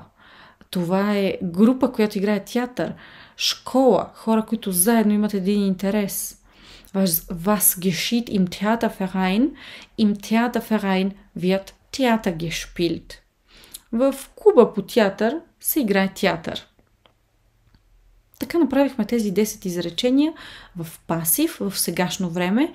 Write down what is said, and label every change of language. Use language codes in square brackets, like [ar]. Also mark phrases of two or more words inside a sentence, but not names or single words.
[bg] Това е група, която играе театър. Школа, хора, които заедно имат един интерес. [de] Was geschieht im Theaterverein? Im Theaterverein wird Theater gespielt. [bg] В клуба по театър се играе театър. Така направихме тези 10 изречения в пасив, в сегашно време.